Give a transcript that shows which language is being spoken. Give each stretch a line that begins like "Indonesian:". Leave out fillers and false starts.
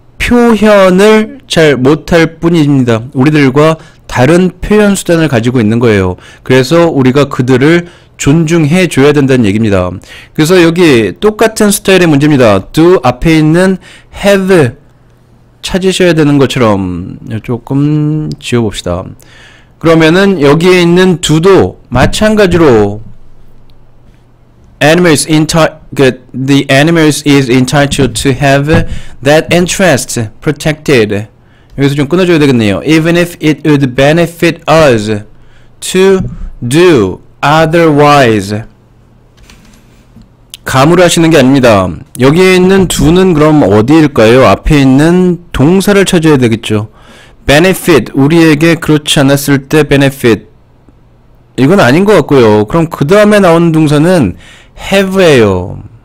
Korean: 표현을 잘 못할 뿐입니다. 우리들과 다른 표현 수단을 가지고 있는 거예요. 그래서 우리가 그들을 존중해 줘야 된다는 얘기입니다. 그래서 여기 똑같은 스타일의 문제입니다. do 앞에 있는 have 찾으셔야 되는 것처럼 조금 지워봅시다. 그러면은 여기에 있는 do도 마찬가지로
English: animals the animals is entitled to have that interest protected.
Korean: 여기서 좀 끊어줘야 되겠네요.
English: Even if it would benefit us to do otherwise.
Korean: 감으로 하시는 게 아닙니다. 여기에 있는 do는 그럼 어디일까요? 앞에 있는 동사를 찾아야 되겠죠. benefit, 우리에게 그렇지 않았을 때 benefit. 이건 아닌 것 같고요. 그럼 그 다음에 나오는 동사는 have예요.